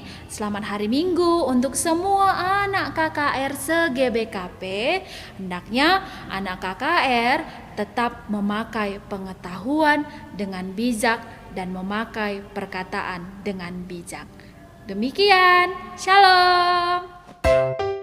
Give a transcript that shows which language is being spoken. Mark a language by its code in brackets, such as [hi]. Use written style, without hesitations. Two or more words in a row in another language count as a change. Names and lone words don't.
[id] Selamat hari Minggu untuk semua anak KKR se-GBKP. Hendaknya anak KKR tetap memakai pengetahuan dengan bijak dan memakai perkataan dengan bijak. Demikian, shalom.